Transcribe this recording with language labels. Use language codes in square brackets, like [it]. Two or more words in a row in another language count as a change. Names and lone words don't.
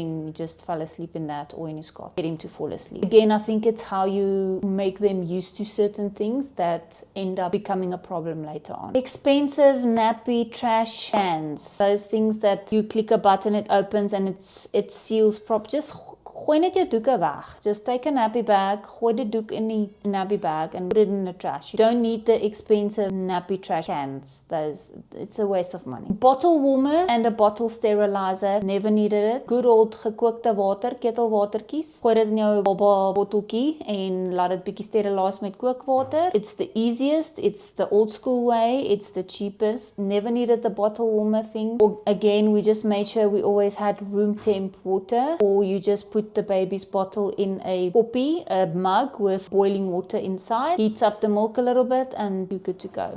[en] He just fell asleep in that, or in his cot. Get him to fall asleep. Again, I think it's how you make them used to certain things that end up becoming a problem later on. Expensive nappy trash cans. Those things that you click a button, it opens and it seals prop. [af] Just gooi net jou doeke weg. [en] Just take a nappy bag, [af] gooi die doek in die [en] nappy bag and put it in the trash. You don't need the expensive nappy trash cans. It's a waste of money. Bottle warmer and a bottle sterilizer. Never needed it. Good old [af] gekookte water, ketelwatertjies. Gooi dit in jou baba botteltjie en laat dit bietjie sterilize met kookwater. [en] It's the easiest. It's the old school way. It's the cheapest. Never needed the bottle warmer thing. Or again, we just made sure we always had room temp water, or you just put the baby's bottle in a poppy, a mug with boiling water inside, heats up the milk a little bit, and you're good to go.